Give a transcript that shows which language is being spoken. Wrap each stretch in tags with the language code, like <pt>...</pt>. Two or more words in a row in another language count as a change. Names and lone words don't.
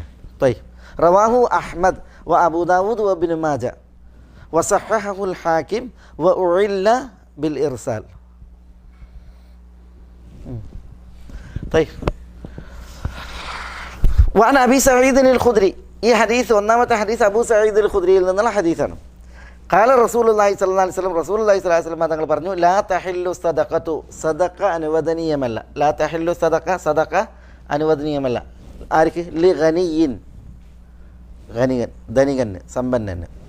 <ar>طيب رواه أحمد وأبو داود وابن ماجه وصححه الحاكم وأعل بالإرسال. طيب وعن أبي سعيد الخدري.</ar> <ml>ഈ ഹദീസ് ഒന്നാമത്തെ ഹദീസ് അബൂ സഈദ് അൽ ഖുദ്രിയിൽ നിന്നുള്ള ഹദീസാണ്.</ml> <ar>قال رسول الله صلى الله عليه وسلم، رسول الله صلى الله عليه وسلم</ar> <ml>തങ്ങൾ പറഞ്ഞു</ml> <ar>لا تحل الصدقة,</ar> <ml>സദഖ അനുവദനീയമല്ല.</ml> <ar>لا تحل الصدقة,</ar> <ml>സദഖ അനുവദനീയമല്ല. ആർക്ക്?</ml> <ar>لغني,</ar> <ml>ഗനിയൻ ധനികന് സമ്പന്നന്.</ml>